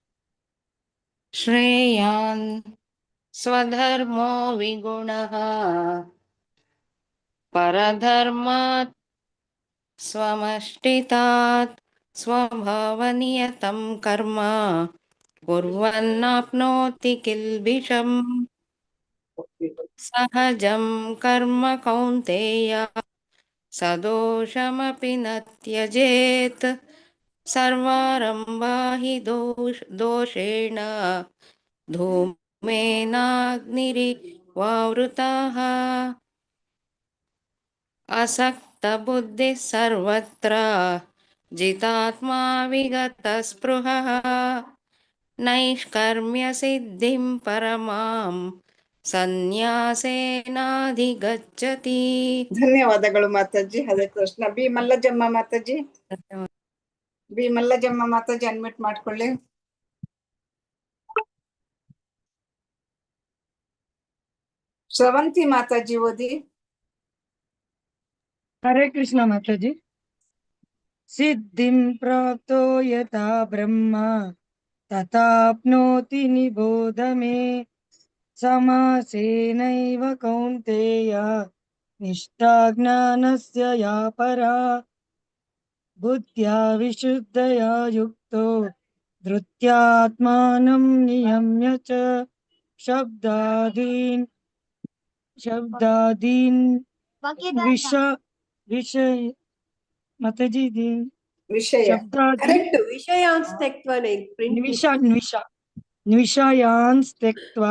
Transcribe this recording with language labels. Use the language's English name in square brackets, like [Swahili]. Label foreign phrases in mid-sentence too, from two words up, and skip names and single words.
[Sanskrit] ಶ್ರೇಯಾನ್ ಸ್ವಧರ್ಮೋ ವಿಗುಣಃ ಪರಧರ್ಮಾತ್ ಸ್ವಮಷ್ಟಿತಾತ್ ಸ್ವಭಾವನಿಯತಂ ಕರ್ಮ ಕುರ್ವನ್ನಾಪ್ನೋತಿ ಕಿಲ್ಬಿಷಂ ಸಹಜಂ ಕರ್ಮ ಕೌಂತೆಯ ಸದೋಷಮಪಿ ನ ತ್ಯಜೇತ್ ಸರ್ವಾರಂಭಾ ಹಿ ದೋಷೇಣ ಧೂಮೇನಾಗ್ನಿರಿವಾವೃತಾಃ ಅಸಕ್ತ ಬುದ್ಧಿ ಸರ್ವತ್ರ ಜಿತಾತ್ಮಾ ವಿಗತ ಸ್ಪೃಹಃ ನೈಷ್ಕರ್ಮ್ಯ ಸಿದ್ಧಿಂ ಪರಮಾಂ ಸನ್ಯಾಸೇನಾಧಿಗಚ್ಚತಿ. [Kannada] ಧನ್ಯವಾದಗಳು ಮಾತಾಜಿ. ಹರೇ ಕೃಷ್ಣ. ಬಿ ಮಲ್ಲಜಮ್ಮ ಮಾತಾಜಿ. ಬಿ ಮಲ್ಲಜಮ್ಮ ಮಾತಾಜಿ ಅನ್ಮಿಟ್ ಮಾಡ್ಕೊಳ್ಳಿ. ಸ್ರವಂತಿ ಮಾತಾಜಿ ಓದಿ. ಹರೇ ಕೃಷ್ಣ ಮಾತಾಜಿ. [Sanskrit] ಸಿದ್ಧಿಂ ಪ್ರಾಪ್ತೋ ಯಥಾ ಬ್ರಹ್ಮ ತಥಾಪ್ನೋತಿ ನಿಬೋಧ ಮೇ ಸಮಾಸೇನೈವ ಕೌಂತೆಯ ನಿಷ್ಠಾ ಜ್ಞಾನಸ್ಯ ಯಾ ಪರಾ ಬುದ್ಧ್ಯಾ ವಿಶುದ್ಧಯಾ ಯುಕ್ತೋ ಧೃತ್ಯಾತ್ಮಾನಂ ನಿಯಮ್ಯ ಚ ಶಬ್ದಾದೀನ್ ವಿಷಯ ಮಾತಾಜಿ ನಿಷಯಾನ್ ತ್ಯಕ್ತ್ವಾ